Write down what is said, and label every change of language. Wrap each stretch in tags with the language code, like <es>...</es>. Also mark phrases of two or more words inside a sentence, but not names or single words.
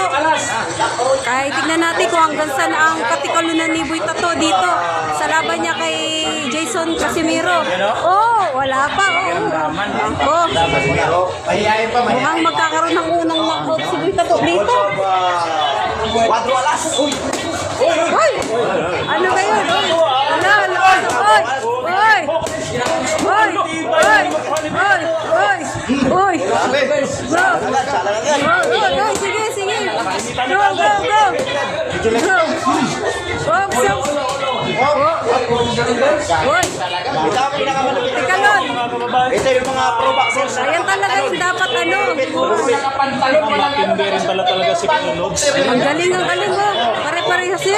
<tl>Kahit tignan natin kung hanggang saan ang katikalunan ni Boy Tato dito sa laban niya kay Jason Casimiro. Oh, wala pa. Oh. Mukhang magkakaroon ng unang knockout si Boy Tato dito. Hoy! Ano ba yun? Hala! Hoy! Hoy! Hoy! Hoy! Hoy! Hoy! Hoy! Go! Hoy! Sige! Sige! Go! Go! Go! Go! Hoy! Teka nun! Ito yung mga</tl> <en>pro boxers.</en> <tl>Ayan talaga yung dapat ano. Matindi rin pala talaga si Pinolog. Ang galing mo. Pare-parehas yan.</tl>